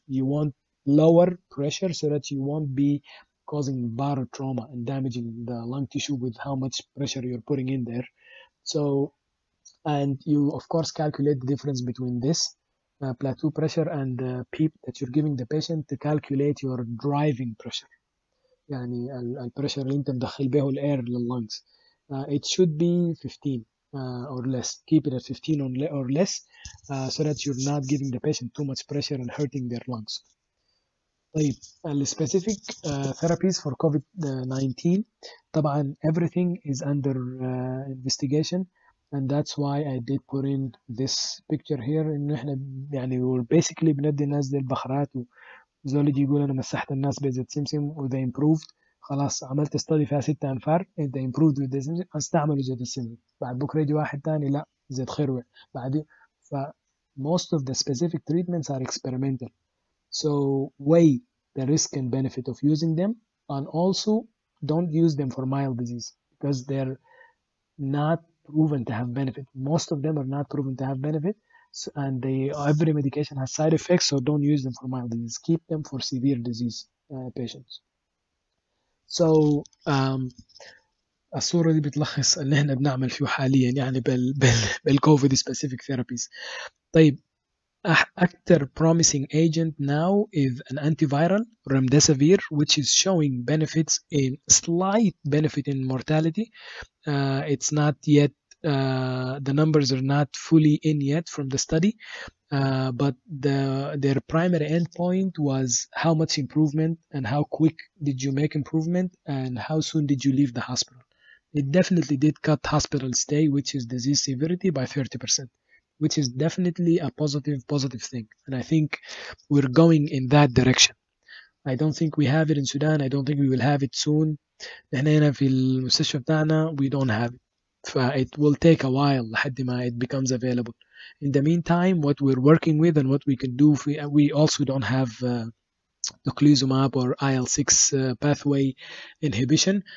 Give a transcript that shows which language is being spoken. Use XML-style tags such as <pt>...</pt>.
<en>You want lower pressure so that you won't be causing barotrauma and damaging the lung tissue with how much pressure you're putting in there. So, and you of course calculate the difference between this plateau pressure and the PEEP that you're giving the patient to calculate your driving pressure.</en> <ar>يعني البريشر اللي انت مدخل به الاير لللنجز.</ar> <en>It should be 15 or less. Keep it at 15 or less so that you're not giving the patient too much pressure and hurting their lungs.</en> <ar>طيب السبيسيفيك</ar> <en>therapies for COVID-19</en> <ar>طبعا</ar> <en>everything is under investigation, and that's why I did put in this picture here</en> <ar>انه احنا يعني</ar> <en>we're basically</en> <ar>بندي الناس دي البخرات زولجي يقول انا مسحت الناس بزيت سمسم وذا</ar> <en>improved.</en> <ar>خلاص عملت study فيها 6 انفار انت</ar> <en>improved with the</en> <ar>سمسم استعملوا زيت السمسم. بعد بكره يجي واحد تاني لا زيت خروع بعد.</ar> <en>ف most of the specific treatments are experimental. So weigh the risk and benefit of using them, and also don't use them for mild disease because they're not proven to have benefit. Most of them are not proven to have benefit, and every medication has side effects, so don't use them for mild disease. Keep them for severe disease patients.</en> <ar>So الصورة دي بتلخص اللي احنا بنعمل فيه حاليا يعني بالكوفيد</ar> <en>specific therapies. طيب actor promising agent now is an antiviral, remdesivir, which is showing benefits in slight benefit in mortality. It's not yet, the numbers are not fully in yet from the study, but their primary endpoint was how much improvement and how quick did you make improvement and how soon did you leave the hospital. It definitely did cut hospital stay, which is disease severity, by 30%. Which is definitely a positive thing. And I think we're going in that direction. I don't think we have it in Sudan. I don't think we will have it soon.</en> <ar>احنا هنا في المستشفى بتاعنا</ar> <en>we don't have it. It will take a while</en> <ar>لحد ما</ar> <en>it becomes available. In the meantime, what we're working with and what we can do, we also don't have Tocilizumab or IL-6 pathway inhibition.</en>